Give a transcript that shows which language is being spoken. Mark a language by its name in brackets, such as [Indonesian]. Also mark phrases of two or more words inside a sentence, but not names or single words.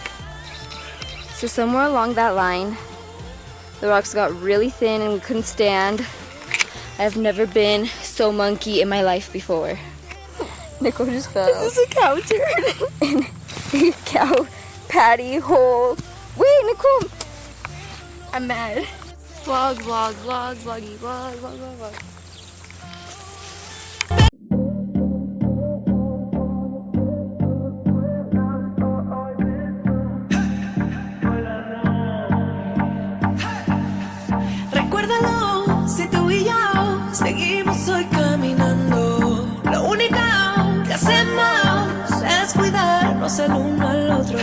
[English] So somewhere along that line, the rocks got really thin and we couldn't stand. I've never been so monkey in my life before. Nicole just fell. This is a cow turd. In a cow patty hole. Wait, Nicole. I'm mad. Vlog, vlog, vlog, vloggy, vlog, vlog, vlog, vlog. [Spanish] Recuérdalo, si tú y yo seguimos hoy caminando, lo único que hacemos es cuidarnos el uno al otro.